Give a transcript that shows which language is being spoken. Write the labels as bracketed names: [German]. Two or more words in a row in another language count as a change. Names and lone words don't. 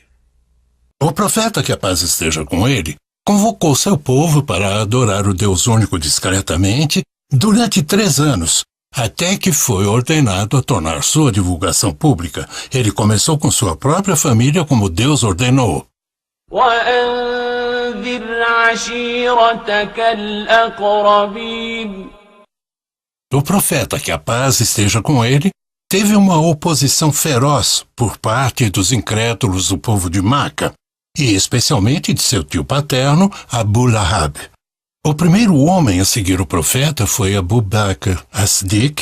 [Portuguese] O profeta, que a paz esteja com ele, convocou seu povo para adorar o Deus único discretamente durante 3 anos, até que foi ordenado a tornar sua divulgação pública. Ele começou com sua própria família, como Deus ordenou. [Arabic] وأنذر عشيرتك الأقربين. [Portuguese] O profeta, que a paz esteja com ele, teve uma oposição feroz por parte dos incrédulos do povo de Meca, e especialmente de seu tio paterno, Abu Lahab. O primeiro homem a seguir o profeta foi Abu Bakr as-Siddiq.